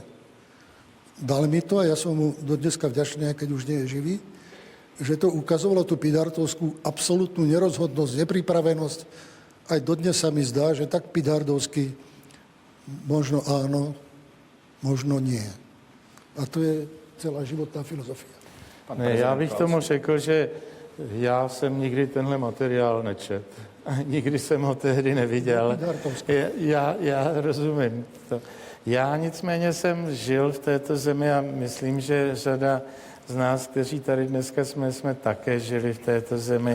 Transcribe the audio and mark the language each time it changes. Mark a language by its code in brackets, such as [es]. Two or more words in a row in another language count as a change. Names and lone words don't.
[sk] Dal mi to a ja som mu do dneska vďačný, keď už nie je živý, že to ukazovalo tú pidhartovskú absolútnu nerozhodnosť, nepripravenosť. Aj dodnes sa mi zdá, že tak pidhardovsky možno áno, možno nie. A to je celá životná filozofia. [cs] Ne, já bych tomu řekl, že já jsem nikdy tenhle materiál nečet. Nikdy jsem ho tehdy neviděl. Já rozumím to. Já nicméně jsem žil v této zemi a myslím, že řada z nás, kteří tady dneska jsme také žili v této zemi.